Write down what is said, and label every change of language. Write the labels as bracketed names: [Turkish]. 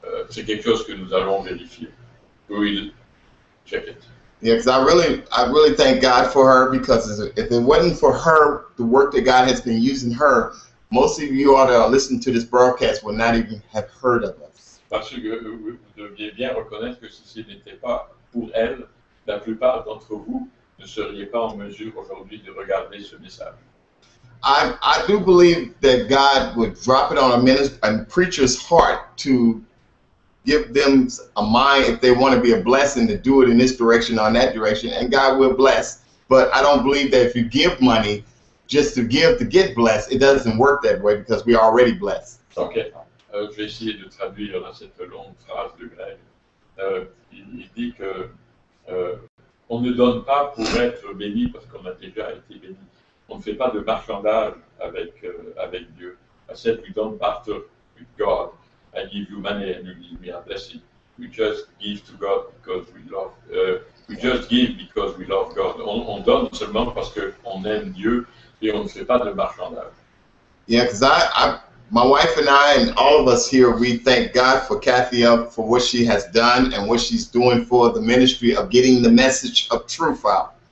[French] C'est quelque chose que nous allons vérifier. [English] We'll check it. Yeah, because I really thank God for her, because if it wasn't for her, the work that God has been using her, most of you ought to listen to this broadcast would not even have heard of us. [French] Parce que vous deviez bien reconnaître que si ce n'était pas pour elle, la plupart d'entre vous ne seriez pas en mesure aujourd'hui de regarder ce message. [English] I do believe that God would drop it on a preacher's heart to give them a mind, if they want to be a blessing, to do it in this direction or in that direction, and God will bless. But I don't believe that if you give money just to give to get blessed, it doesn't work that way, because we're already blessed. [French] Ok, je vais essayer de traduire cette longue phrase de Greg. Il dit que on ne donne pas pour être béni parce qu'on a déjà été béni. On ne fait pas de marchandage avec Dieu. [English] I said we don't barter with God. I give you money and you give me a blessing. We just give to God because we love. We just give because we love God. [French] On donne seulement parce qu'on aime Dieu et on ne fait pas de marchandage. [English] Yeah, because my wife and I and all of us here, we thank God for Kathia for what she has done and what she's doing for the ministry of getting the message of truth out.